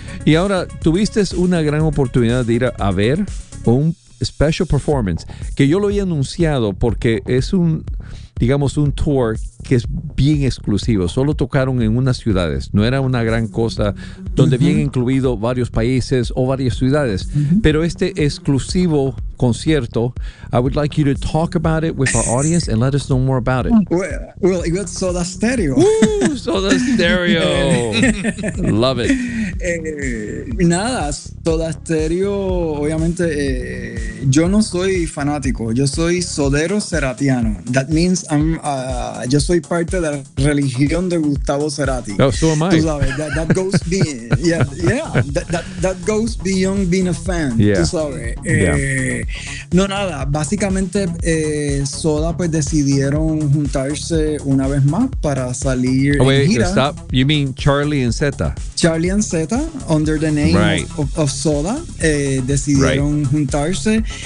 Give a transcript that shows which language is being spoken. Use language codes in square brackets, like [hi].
[es] Y ahora, tuviste una gran oportunidad de ir a ver un [en] special performance, [es] que yo lo había anunciado porque es un digamos, un tour que es bien exclusivo. Solo tocaron en unas ciudades. No era una gran cosa donde habían incluido varios países o varias ciudades. Pero este exclusivo concierto, [en] I would like you to talk about it with our audience and let us know more about it. Well, it was Soda Stereo. Woo, Soda Stereo. Love it. [es] Nada, Soda Stereo, obviamente, yo no soy fanático. Yo soy sodero ceratiano. [en] That means I'm, [es] yo soy parte de la religión de Gustavo Cerati. [en] Oh, so am I. [es] Tú sabes, [en] that goes beyond, that goes beyond being a fan. Yeah. [es] Tú sabes. No, nada, básicamente Soda pues decidieron juntarse una vez más para salir en gira. [en] Stop. You mean Charlie and Zeta? Charlie and Zeta, under the name of Soda, [es] decidieron juntarse.